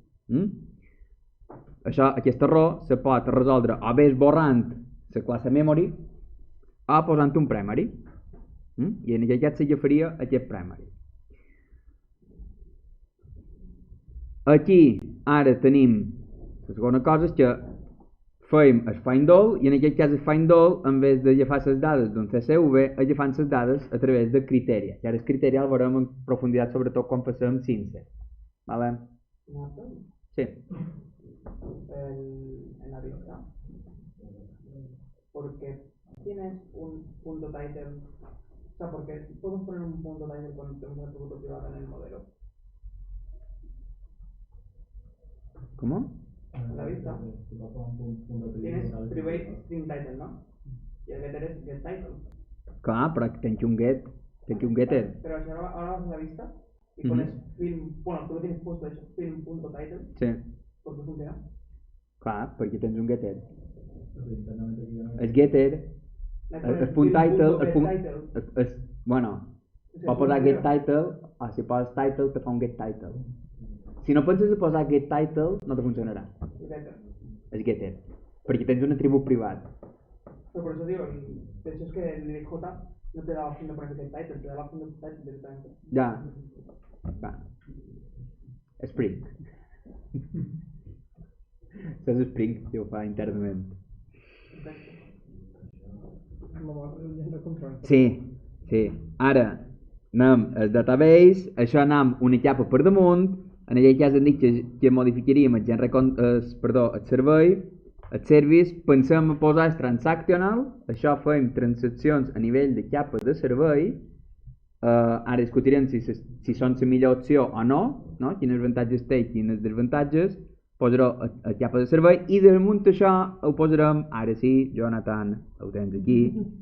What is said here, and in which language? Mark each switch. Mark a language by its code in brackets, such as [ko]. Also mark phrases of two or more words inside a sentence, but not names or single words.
[ca] Aquest error se pot resoldre o bé esborrant la classe memory o posant un primary. I en aquest cas s'agafaria aquest primary. Aquí ara tenim la segona cosa és que fem el find all i en aquest cas el find all [es] en vez [ca] d'agafar les dades d'un CSV agafant les dades a través de criteria. I ara el criteri el veurem en profunditat sobretot quan passem Synset. [es] ¿Vale? Sí. En la vista, porque tienes un punto title, o sea, porque podemos poner un punto title cuando tenemos un atributo privado en el modelo. ¿Cómo? En la vista tienes [en] private string title, [es] ¿no? Y el getter es get title. [ca] Clar, però tens un getter. [es] Pero si ahora vas a la vista y pones film, bueno, tú lo tienes puesto de hecho, film.title. Sí. ¿Por qué funciona? [ca] Clar, perquè tens un getter. El getter, el punt title, bueno, pot posar get title, o si poses title te fa un get title. Si no penses a posar get title, no te funcionarà. És getter. Perquè tens un atribut privat. [es] Pero por eso digo, de hecho es que el J no te da la opción de poner get title, te da la opción de title directamente. [ca] Ja. Va. Spring. Saps Spring? Jo ho fa internament. Sí, sí. Ara, anem al database, això anem una capa per damunt, en aquell cas hem dit que modificaríem el servei, el service, pensem a posar el transactional, això fem transaccions a nivell de capa de servei, ara discutirem si són la millor opció o no, quins avantatges té i quins desavantatges, posaré a capa de servei i damunt això ho posarem, ara sí, Jonathan, ho tens aquí,